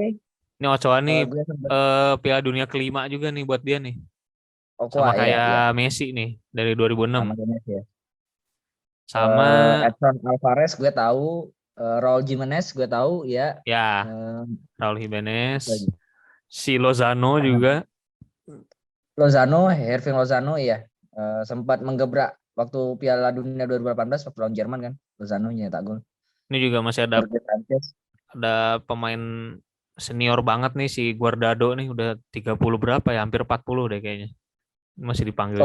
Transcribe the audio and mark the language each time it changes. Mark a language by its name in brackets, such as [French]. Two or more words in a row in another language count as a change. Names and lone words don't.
[Indonesian] ini Ochoa nih Gue sempet Piala Dunia kelima juga nih buat dia nih. Sama Ochoa ya, kayak ya. Messi nih dari 2006. Sama Gomez ya. Sama Edson Alvarez gue tahu, Raul Jimenez gue tahu ya. ya Eh, Raul apa lagi? Jimenez, si Lozano juga. Lozano, Herving Lozano ya. Sempat menggebrak waktu Piala Dunia 2018 waktu lawan Jerman kan. Lozano nyetak gol. Ini juga masih Jorge Sanchez. ada pemain senior banget nih si Guardado nih udah 30 berapa ya, hampir 40 deh kayaknya. Masih dipanggil